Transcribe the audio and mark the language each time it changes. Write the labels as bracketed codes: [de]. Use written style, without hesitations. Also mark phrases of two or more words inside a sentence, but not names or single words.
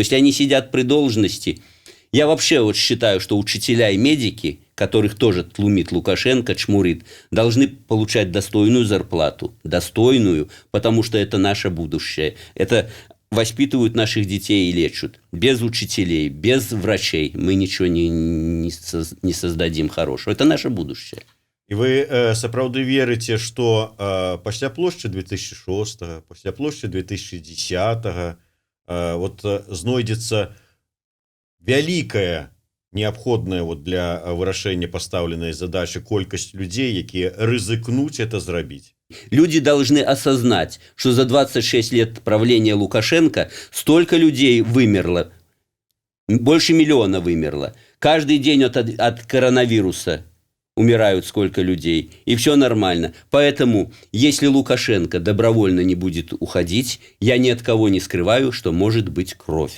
[ru] Если они сидят при должности, я вообще вот считаю, что учителя и медики, которых тоже тлумит Лукашенко, чмурит, должны получать достойную зарплату. Достойную, потому что это наше будущее. Это воспитывают наших детей и лечат. Без учителей, без врачей мы ничего не создадим хорошего. Это наше будущее. [be] І ви сапраўды верыце, што пасля плошчы 2006, пасля плошчы 2010 вот знойдзецца вялікая неабходная вот для вырашэння пастаўленай задачи колькасць людзей, якія рызыкнуць это зрабіць? [ru] Люди должны осознать, что за 26 лет правления Лукашенко столько людей вымерло, больше миллиона вымерло. Каждый день от коронавируса умирают сколько людей, и все нормально. Поэтому, если Лукашенко добровольно не будет уходить, я ни от кого не скрываю, что может быть кровь.